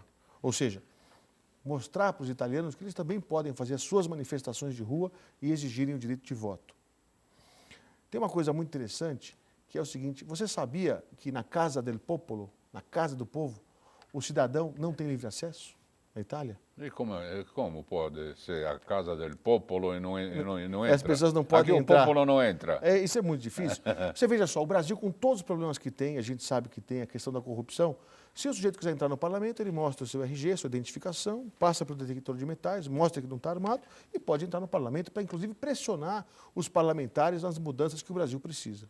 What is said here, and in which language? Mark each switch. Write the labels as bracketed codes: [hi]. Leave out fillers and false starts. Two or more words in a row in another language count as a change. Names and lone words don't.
[pt] Ou seja, mostrar para os italianos que eles também podem fazer as suas manifestações de rua e exigirem o direito de voto. Tem uma coisa muito interessante, que é o seguinte, você sabia que na Casa del Popolo, na Casa do Povo, o cidadão não tem livre acesso na Itália? E como pode ser a Casa del Popolo e não entra? As pessoas não podem Aqui entrar. o popolo não entra. Isso é muito difícil. Você veja só, o Brasil, com todos os problemas que tem, a gente sabe que tem a questão da corrupção, se o sujeito quiser entrar no parlamento, ele mostra o seu RG, sua identificação, passa pelo detector de metais, mostra que não está armado e pode entrar no parlamento para, inclusive, pressionar os parlamentares nas mudanças que o Brasil precisa.